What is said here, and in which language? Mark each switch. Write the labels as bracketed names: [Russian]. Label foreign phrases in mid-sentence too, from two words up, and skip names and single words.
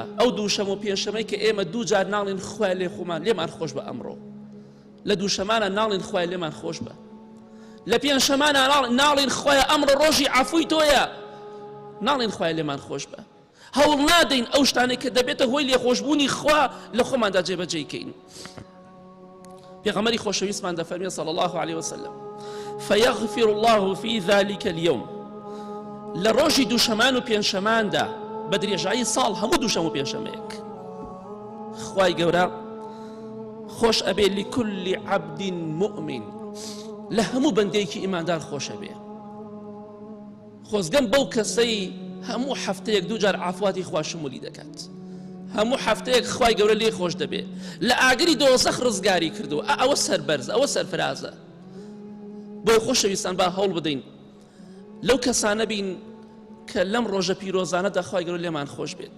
[Central Kurdish] ئەو دووشەمە و پێنجشەمەی کە ئێمە دوو جار ناڵین خوای لێ خۆمان لێمان خۆش بە ئەمڕۆ، لە دووشەمانە ناڵین خوای لێمان خۆش بە، لە پێنجشەمانە ناڵین خوایە ئەمڕۆ ڕۆژی عەفوی تۆیە، ناڵین خوای لێمان خۆش بە. هەوڵ نادەین ئەو شتانێک کە دەبێتە هۆی لێخۆشبوونی خوا لە خۆماندا جێبەجێکەین. پێغەمبەری خۆشەویستمان دەفەرمێت [Arabic] صلی الله عليه وسلم فيغفر الله في ذلك اليوم. [Central Kurdish] لە ڕۆژی دووشەمان و پێنجشەماندا بە درێژایی ساڵ هەموو دووشەم و پێنجشەمەیەک خوای گەورە خۆش ئەبێ [Arabic] لكل عبد مؤمن، [Central Kurdish] لە هەموو بەندەیەکی ئیماندار خۆش ئەبێ. خۆزگەم بەو کەسەی هەموو هەفتەیەک دوو جار عەفواتی خوا شمولی دەکات، هەموو هەفتەیەک خوای گەورە لێ خۆش دەبێ، لە ئاگری دۆزەخ ڕزگاری کردو. ئەوە سەربەرز، ئەوە سەرفرازە. بۆی خۆشەویستان با هەوڵ بدەین لەو کەسانە بین کە لەم ڕۆژە پیرۆزانەدا خوای گەورە لێمان خۆش بێت.